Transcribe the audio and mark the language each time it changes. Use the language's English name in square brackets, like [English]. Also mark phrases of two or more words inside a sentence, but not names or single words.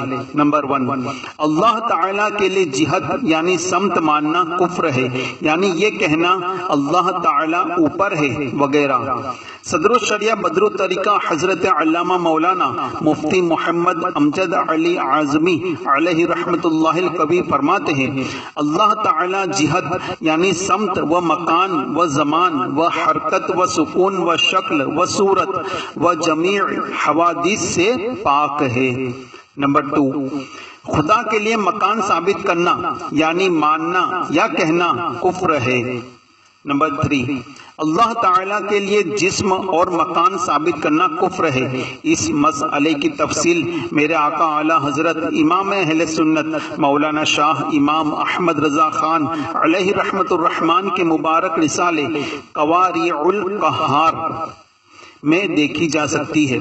[Urdu] نمبر 1، اللہ تعالیٰ کے لیے جہت یعنی سمت ماننا کفر ہے، یعنی یہ کہنا اللہ تعالیٰ اوپر ہے وغیرہ۔ صدر الشریعہ بدر الطریقہ حضرت علامہ مولانا مفتی محمد امجد علی اعظمی [Arabic] علیہ رحمت اللہ القوی [Urdu] فرماتے ہیں، اللہ تعالیٰ جہت یعنی سمت و مکان و زمان و حرکت و سکون و شکل و صورت و جمیع حوادث سے پاک ہے۔ نمبر 2، خدا کے لیے مکان ثابت کرنا یعنی ماننا یا کہنا کفر ہے۔ نمبر 3، اللہ تعالیٰ کے لیے جسم اور مکان ثابت کرنا کفر ہے۔ اس مسئلے کی تفصیل میرے آقا اعلی حضرت امام اہل سنت مولانا شاہ امام احمد رضا خان [Arabic] علیہ رحمت الرحمن [Urdu] کے مبارک رسالے قواریع القہار میں دیکھی جا سکتی ہے۔